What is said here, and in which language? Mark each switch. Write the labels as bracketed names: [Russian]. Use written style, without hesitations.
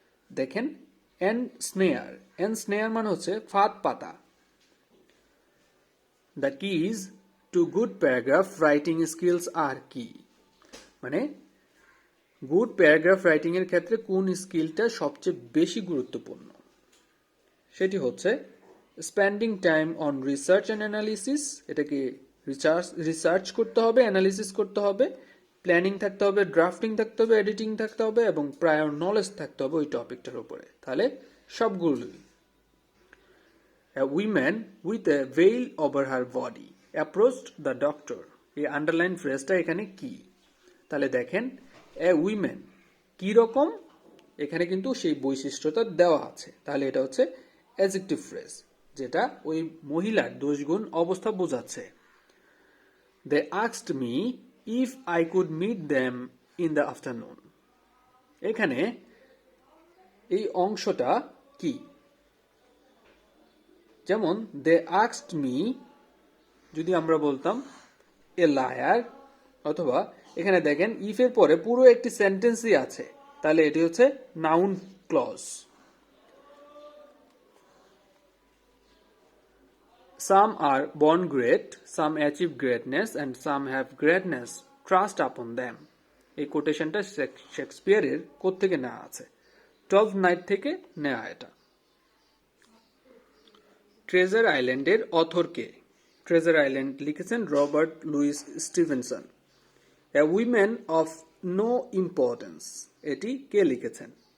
[Bangla] দেখেন and snare মানে হচ্ছে ফাঁদ পাতা। [English] The keys to good paragraph writing skills are কি? [Bangla] মানে গুড প্যারাগ্রাফ রাইটিং এর ক্ষেত্রে কোন স্কিলটা সবচেয়ে বেশি গুরুত্বপূর্ণ? সেটি হচ্ছে spending time on research and analysis. এটাকে রিসার্চ করতে হবে, অ্যানালিসিস করতে হবে, প্ল্যানিং থাকতে হবে, ড্রাফটিং থাকতে হবে, এডিটিং থাকতে হবে এবং প্রায়র নলেজ থাকতে হবে ওই টপিকটার উপরে। তাহলে সবগুলোই। [English] A woman with a veil over her body approached the doctor. [Bangla] এই আন্ডারলাইন ফ্রেজটা এখানে কি? তাহলে দেখেন এ উইমেন কি রকম এখানে কিন্তু সেই বৈশিষ্ট্যটা দেওয়া আছে, তাহলে এটা হচ্ছে অ্যাডজেক্টিভ ফ্রেজ, যেটা ওই মহিলার দোষগুণ অবস্থা বোঝাচ্ছে। [English] They asked me if I could meet them in the afternoon. [Bangla] এখানে এই অংশটা কি? যেমন [English] they asked me [Bangla] যদি আমরা বলতাম a liar, অথবা এখানে দেখেন if এর পরে পুরো একটি সেন্টেন্সই আছে, তাহলে এটি হচ্ছে noun clause. [English] Some are born great, some achieve greatness, and some have greatness thrust upon them. [Bangla] এই কোটেশনটা শেক্সপিয়ারের কোত্থেকে নেওয়া আছে? 12th নাইট থেকে নেওয়া এটা। ট্রেজার আইল্যান্ডের অথর কে? ট্রেজার আইল্যান্ড লিখেছেন Robert Luis Stevenson. A women of no importance, এটি কে লিখেছেন?